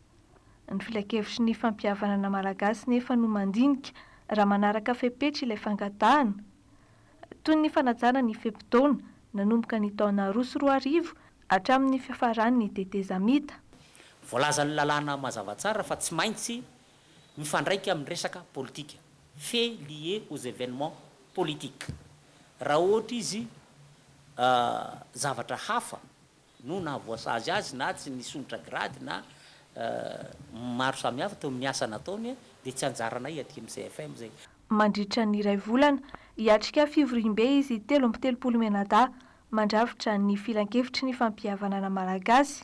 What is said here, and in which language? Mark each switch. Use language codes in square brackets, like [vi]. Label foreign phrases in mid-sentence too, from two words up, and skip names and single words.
[mg] Ny filakevitry ny fampihavanana malagasy nefa no mandinika raha manaraka fepetra ilay fangatahana. Toy ny fanajana ny fepitaona nanomboka ny taona 2024 hatramin'ny fiafarany ny tetezamita. Voalaza ny lalàna mazava tsara fa tsy maintsy mifandraika amin'ny resaka politika, [fr] fait lié aux événements politiques. [mg] Raha ohatra izy zavatra hafa no na voasazy azy na tsy nisonitra grady na maro samihafa teo amin'ny asa nataony dia tsy anjaranay aty amin'izay FM zay. Mandritra ny iray volana hiatrika fivorim-be izy 3 menada mandravitra ny filan-kevitry ny fampihavanana malagasy.